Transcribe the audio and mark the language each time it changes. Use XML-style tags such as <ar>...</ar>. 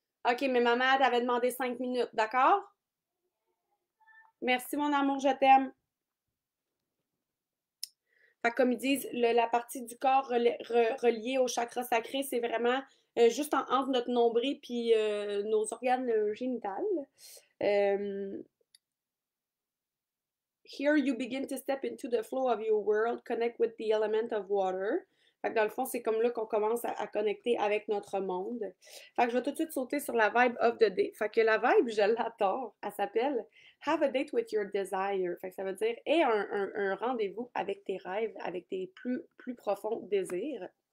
<fr>OK, mais maman t'avait demandé 5 minutes, d'accord? Merci, mon amour, je t'aime. Fait que comme ils disent, la partie du corps reliée au chakra sacré, c'est vraiment juste entre notre nombril puis nos organes génitals.</fr> <en>Euh, Here you begin to step into the flow of your world, connect with the element of water.</en> <fr>Fait que dans le fond, c'est comme là qu'on commence à connecter avec notre monde. Fait que je vais tout de suite sauter sur la vibe</fr> <en>of the day.</en> <fr>Fait que la vibe, je l'adore. Elle s'appelle</fr> <en>Have a date with your desire.</en> <fr>Fait que ça veut dire aie un rendez-vous avec tes rêves, avec tes plus profonds désirs.</fr>